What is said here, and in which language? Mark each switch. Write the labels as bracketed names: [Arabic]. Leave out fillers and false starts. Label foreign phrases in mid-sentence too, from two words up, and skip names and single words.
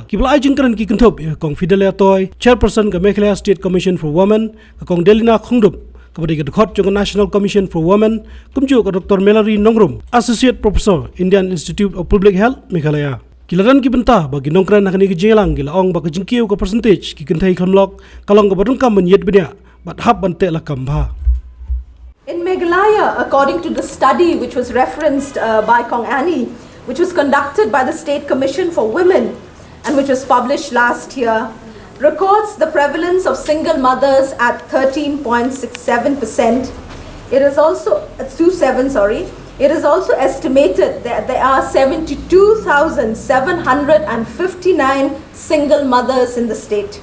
[Khasi] Kibla ai jingkran ki kanthop kong Fidelia Toy, chairperson ka Meghalaya State Commission for Women, ka kong Delina Khungdup, ka badi ka khot jong National Commission for Women, kumju ka Dr. [English] Mallory Nongrum, associate professor, Indian Institute of Public Health, Meghalaya. [Khasi] Kilaran ki benta bagi nongkran nakani ki jingelang gila ong baka jingkiu ka percentage ki kan thai Khlem lok, kalong ka badung kam yet benya, bat hab bante la kambha. [English] In Meghalaya, according to the study which was referenced by Kong Annie, which was conducted by the State Commission for Women and which was published last year, records the prevalence of single mothers at 13.67%. It is also, It is also estimated that there are 72,759 single mothers in the state.